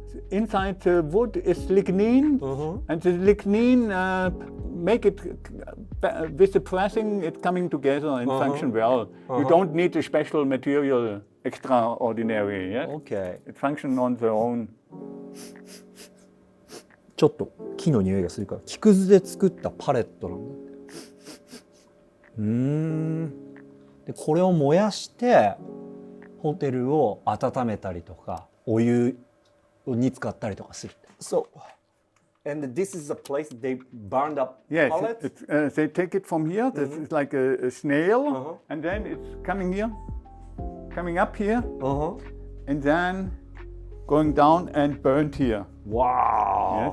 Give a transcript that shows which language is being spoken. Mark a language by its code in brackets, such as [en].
[en] Inside the wood is lignin, and the lignin make it with the pressing, it's coming together and function well. You don't need a special material, extraordinary. Yes? Okay. It functions on their own. [ja] ちょっと木の匂いがするから木くずで作ったパレットなんだって。でこれを燃やしてホテルを温めたりとかお湯に使ったりとかする。 [en] So, and this is a place they burned up Yes, pallets? they take it from here. This is like a snail, and then it's coming here, coming up here, and then going down and burnt here. Wow.